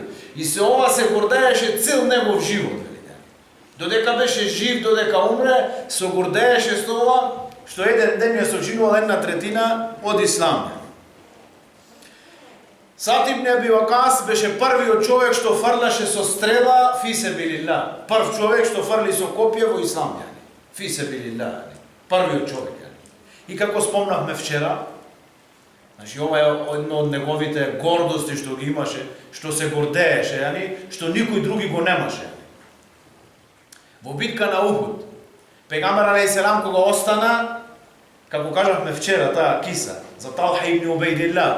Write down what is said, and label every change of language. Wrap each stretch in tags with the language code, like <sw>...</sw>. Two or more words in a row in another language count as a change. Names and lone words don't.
<mk>И се ова се гордееше цел негов живот. Додека беше жив, додека умре, се гордееше со ова, што еден ден ја сочинувал една третина од ислам. Саад ибн Аби Вакас беше првиот човек што фрлаше со стрела</mk> <ar>في سبيل الله.</ar> <mk>Прв човек што фрли со копие во ислам.</mk> <ar>في سبيل الله.</ar> <mk>Првиот човек. И како спомнавме вчера, значи ова е едно од неговите гордости што ги имаше, што се гордееше, што никој други го немаше. Во битка на Ухуд, пегамбар</mk> <ar>عليه السلام</ar> <mk>кога остана, Како кажавме вчера, таа киса, за Талха ибн Убейдилла.</mk>